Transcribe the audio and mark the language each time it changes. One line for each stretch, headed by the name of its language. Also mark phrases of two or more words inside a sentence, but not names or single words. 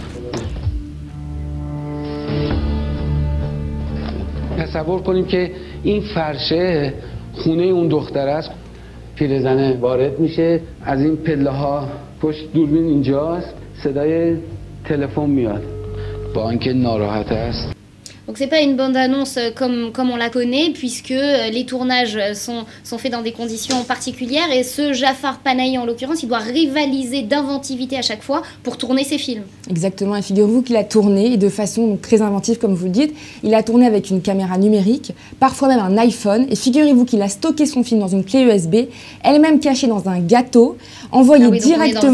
Persian: تصور کنیم که این فرشه خونه اون دختر است. پیرزنه وارد میشه، از این پله ها پشت دوربین اینجاست، صدای تلفن میاد با اینکه ناراحت است.
French: Donc c'est pas une bande-annonce comme on la connaît, puisque les tournages sont faits dans des conditions particulières, et ce Jafar Panahi en l'occurrence, il doit rivaliser d'inventivité à chaque fois pour tourner ses films. Exactement, et figurez-vous qu'il a tourné de façon très inventive comme vous le dites, il a tourné avec une caméra numérique, parfois même un iPhone, et figurez-vous qu'il a stocké son film dans une clé USB, elle-même cachée dans un gâteau, envoyé directement...